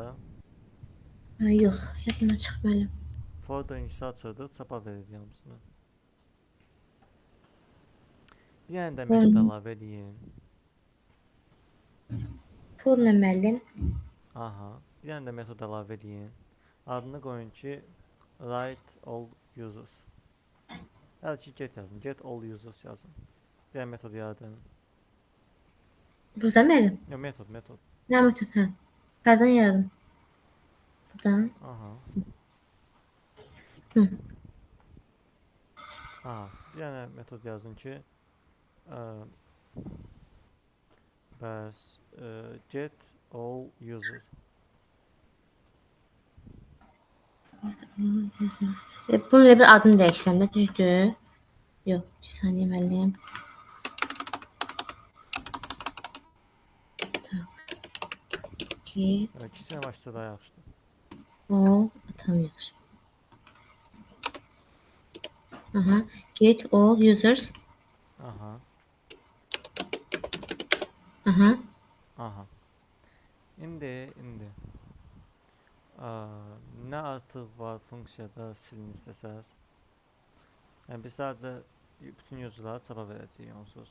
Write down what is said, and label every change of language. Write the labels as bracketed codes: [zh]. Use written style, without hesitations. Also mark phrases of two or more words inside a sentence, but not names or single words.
[az] Ha, yox, yadımdan çıxmalı. For döngüsü açırdıq, çapa verirdik hamısını. Bir dənə də metod əlavə edin. For nə müəllim? Aha, bir dənə də metod əlavə edin. Adını qoyun ki, [en] write all users. [az] Bəlkə get yazın, [en] get all users [az] yazın. Bir dənə metod yaradın. Burada müəllim? Yox, metod. Nə metod? Hə. Hardan yaradım? Buradan. Aha. Hı. Aha, bir dənə metod yazın ki, bəs [en] get all users. [az] Bunun elə bir adını dəyişsəm də düzdür? Yox, 2 saniyə müəllim. Get İkisini başsa daha yaxşıdır. all, tam yaxşı. Aha, [en] get all users. [az] Aha. Aha. Aha. İndi nə artıq var funksiyada silin istəsəz. Yəni biz sadəcə bütün userlara çapa verəcəyik onsuz.